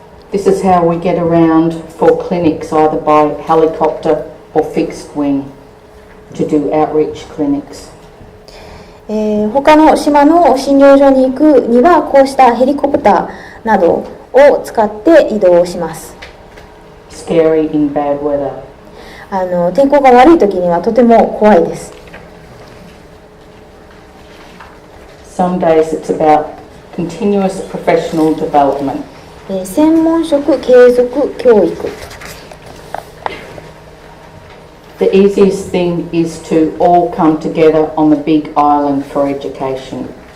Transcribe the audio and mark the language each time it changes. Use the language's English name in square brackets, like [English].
[English] This is how we get around for clinics, either by helicopter or fixed wing, to do outreach clinics. [Japanese] 他の島の診療所に行くには、こうしたヘリコプターなどを使って移動します。 [English] Scary in bad weather. [Japanese] 天候が悪い時にはとても怖いです。 [English] Some days it's about continuous professional development. [Japanese] 専門職継続教育。 [English] The easiest thing is to all come together on the big island for education.